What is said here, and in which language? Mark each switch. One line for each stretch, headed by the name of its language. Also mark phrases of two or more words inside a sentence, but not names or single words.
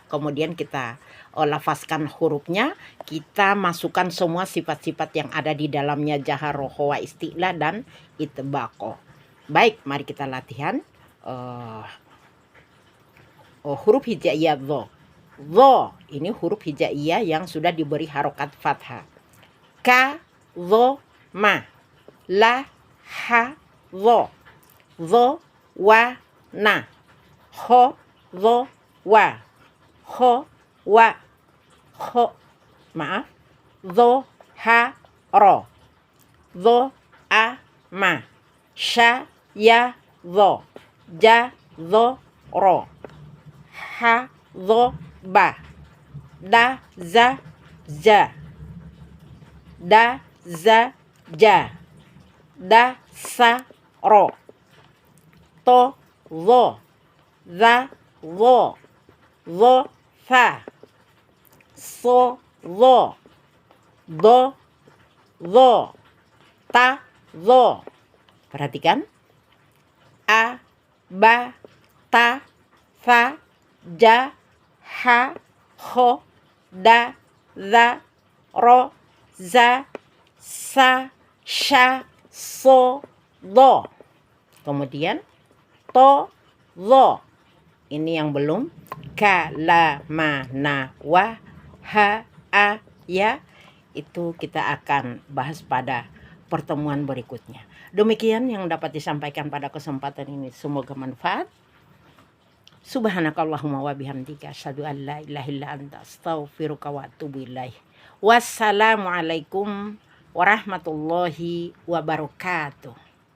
Indonesian: Kemudian kita lafazkan hurufnya. Kita masukkan semua sifat-sifat yang ada di dalamnya, jahar, rohowa, istilah dan itbaqo. Baik, mari kita latihan huruf hijaiyah dho. Dho ini huruf hijaiyah yang sudah diberi harokat fathah.
Arabic: ك ظ م ل ه ظ. Dho, و ن خ ظ و. خ و خ,
Indonesian: maaf.
Arabic: ظ ه ر ظ, أ م. ش ي, ظ ج ظ ر. ه ظ, ب د ز ج. د ز ج. د س ر. ط ظ. ز ظ ظ ف. ص ظ ض ظ. ت ظ.
Indonesian: Perhatikan.
Arabic: أ ب ت ف ج ح خ د ز ر ز س ش, ص ض.
Indonesian: Kemudian to,
Arabic: lo.
Indonesian: Ini yang belum.
Arabic: ك ل م ن و ه أ, ya.
Indonesian: Itu kita akan bahas pada pertemuan berikutnya. Demikian yang dapat disampaikan pada kesempatan ini. Semoga manfaat.
Arabic: سبحانك اللهم وبحمدك أشهد أن لا إله إلا أنت أستغفرك وأتوب إليك. والسلام عليكم ورحمة الله وبركاته.